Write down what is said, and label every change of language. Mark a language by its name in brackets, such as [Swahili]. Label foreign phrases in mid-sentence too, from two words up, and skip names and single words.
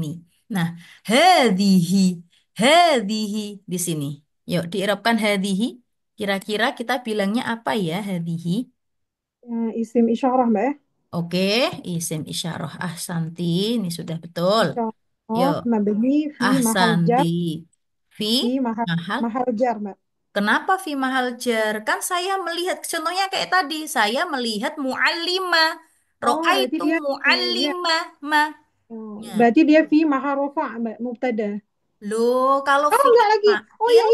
[Indonesian] Nah, hadihi, hadihi di sini. Yuk, diirapkan hadihi. Kira-kira kita bilangnya apa ya, hadihi? [Arabic] اسم إشارة, Mbak ya. [Indonesian] Oke, [Arabic] اسم إشارة [Indonesian] ahsanti. Ini sudah betul. Isyarah Yuk, [Arabic] مبني في محل [Indonesian] ahsanti. jar, Fi [Arabic] في محل [Indonesian] mahal. [Arabic] محل جر, Mbak. [Indonesian] Kenapa [Arabic] في محل جر? [Indonesian] Kan saya melihat, contohnya kayak tadi, saya melihat mu'allimah. Oh, berarti Ro'aitu dia mu'allimah. Ma. Ya. berarti dia [Arabic] في محل رفع', [Indonesian] Mbak, mubtada. Loh, kalau Oh, fi enggak lagi. Oh iya